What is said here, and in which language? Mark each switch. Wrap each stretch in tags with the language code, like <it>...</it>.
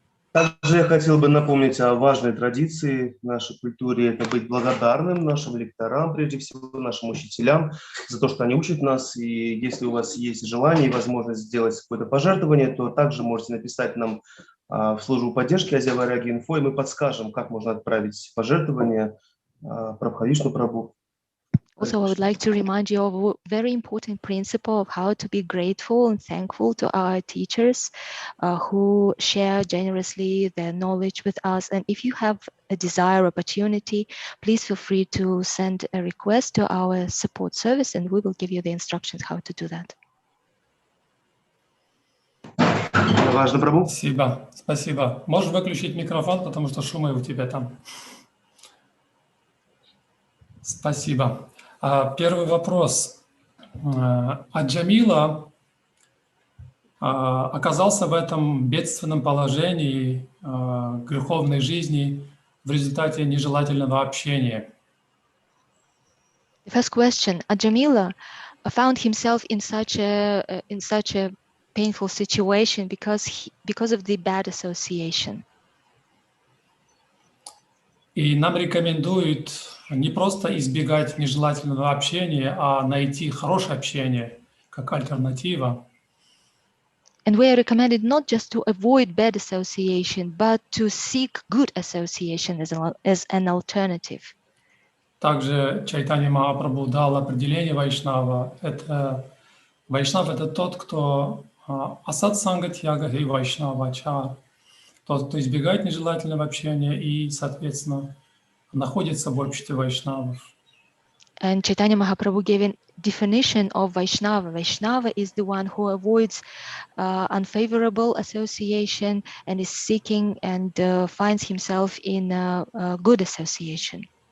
<ru>Также я хотел бы напомнить о важной традиции в нашей культуре. Это быть благодарным нашим лекторам, прежде всего нашим учителям, за то, что они учат нас. И если у вас есть желание и возможность сделать какое-то пожертвование, то также можете написать нам в службу поддержки Asiavairagi.info, и мы подскажем, как можно отправить пожертвование Прабхавишну Прабху.</ru> <en>Also, I would like to remind you of a very important principle of how to be grateful and thankful to our teachers who share generously their knowledge with us. And if you have a desire, opportunity, please feel free to send a request to our support service and we will give you the instructions how to do that.</en> <ru>Важно, Прабху. Спасибо, спасибо. Можешь выключить микрофон, потому что шумы у тебя там. Спасибо. Первый вопрос. Аджамила оказался в этом бедственном положении греховной жизни в результате нежелательного общения.</ru> <en>The first question, Ajamila found himself in such a painful situation because of the bad association.</en> <ru>И нам рекомендуют не просто избегать нежелательного общения, а найти хорошее общение как альтернатива.</ru> <en>And we are recommended not just to avoid bad association, but to seek good association as an alternative.</en> <ru>Также Чайтанья Махапрабху дал определение вайшнава. Вайшнав – это тот, кто асад сангатьяга и вайшнавачар. Тот, кто избегает нежелательного общения и, соответственно, находится в обществе вайшнавов.</ru> <en>And Chaitanya Mahaprabhu gave a definition of Vaishnava. Vaishnava is the one who avoids unfavorable association and is seeking and finds himself in a good association.</en>